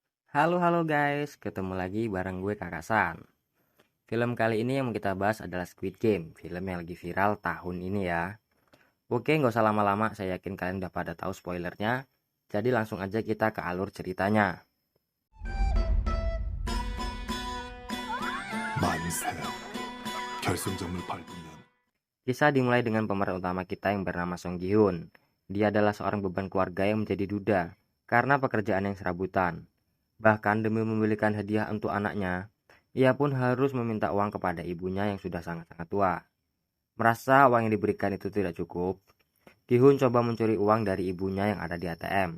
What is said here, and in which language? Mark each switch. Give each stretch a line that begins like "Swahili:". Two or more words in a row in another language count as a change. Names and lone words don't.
Indonesian: Halo guys, ketemu lagi bareng gue Kakak San. Film kali ini yang mau kita bahas adalah Squid Game, film yang lagi viral tahun ini ya. Oke, nggak usah lama-lama, saya yakin kalian udah pada tahu spoilernya. Jadi langsung aja kita ke alur ceritanya.
Korean: 만세. 결승점을 밟으면
Indonesian: Kisah dimulai dengan pemeran utama kita yang bernama Song Ji Hoon. Dia adalah seorang beban keluarga yang menjadi duda karena pekerjaan yang serabutan. Bahkan demi membelikan hadiah untuk anaknya, ia pun harus meminta uang kepada ibunya yang sudah sangat-sangat tua. Merasa uang yang diberikan itu tidak cukup, Ki-hun coba mencuri uang dari ibunya yang ada di ATM.